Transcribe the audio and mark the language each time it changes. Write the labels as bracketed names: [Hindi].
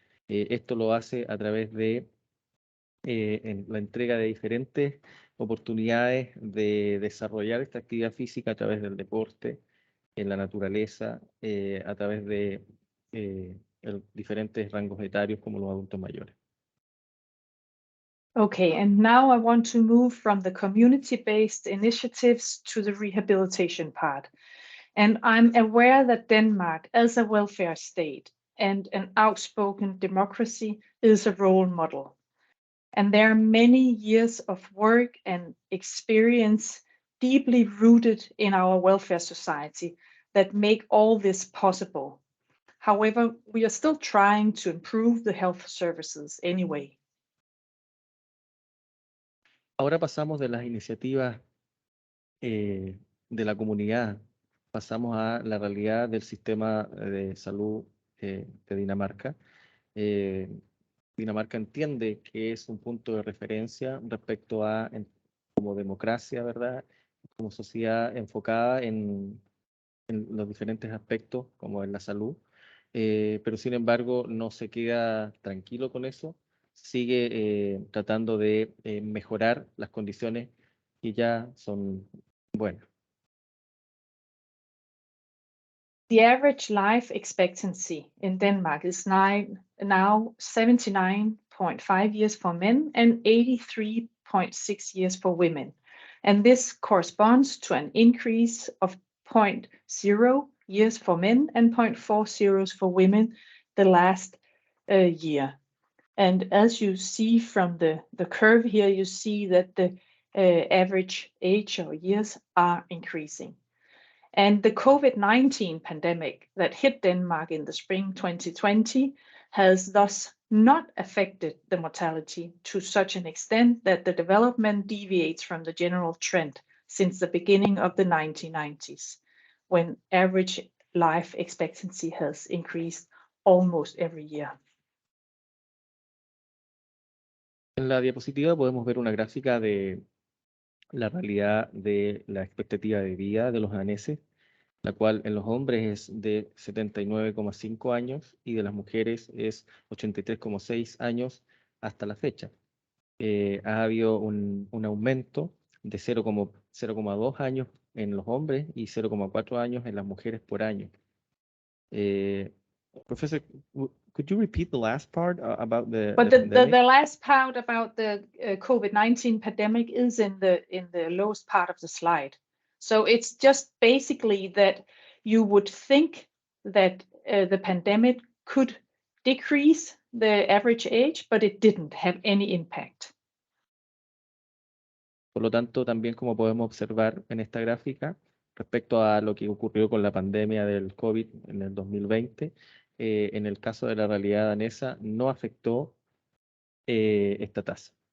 [Spanish] Esto lo hace a través de la entrega de diferentes oportunidades de desarrollar esta actividad física a través del deporte, en la naturaleza, a través de diferentes rangos etarios como los adultos mayores. [English] Okay, and now I want to move from the community-based initiatives to the rehabilitation part. And I'm aware that Denmark, as a welfare state and an outspoken democracy, is a role model. And there are many years of work and experience deeply rooted in our welfare society that make all this possible. However, we are still trying to improve the health services anyway. [Spanish] Ahora pasamos de las iniciativas de la comunidad, pasamos a la realidad del sistema de salud de Dinamarca. Dinamarca entiende que es un punto de referencia respecto a como democracia, ¿verdad? Como sociedad enfocada en los diferentes aspectos, como en la salud, pero sin embargo no se queda tranquilo con eso, sigue tratando de mejorar las condiciones que ya son buenas. [English] The average life expectancy in Denmark is now 79.5 years for men and 83.6 years for women. And this corresponds to an increase of 0.0 years for men and 0.40 for women the last year. And as you see from the curve here, you see that the average age or years are increasing. And the COVID-19 pandemic that hit Denmark in the spring 2020 has thus not affected the mortality to such an extent that the development deviates from the general trend since the beginning of the 1990s, when average life expectancy has increased almost every year. [Spanish] En la diapositiva podemos ver una gráfica de la realidad de la expectativa de vida de los daneses, la cual en los hombres es de 79,5 años y de las mujeres es 83,6 años hasta la fecha. Ha habido un aumento de 0,2 años en los hombres y 0,4 años en las mujeres por año. [English] Professor, could you repeat the last part about the pandemic? The last part about the COVID-19 pandemic is in the lowest part of the slide. So it's just basically that you would think that the pandemic could decrease the average age, but it didn't have any impact. [Spanish] Por lo tanto, también como podemos observar en esta gráfica, respecto a lo que ocurrió con la pandemia del COVID en el 2020, en el caso de la realidad danesa no afectó esta tasa.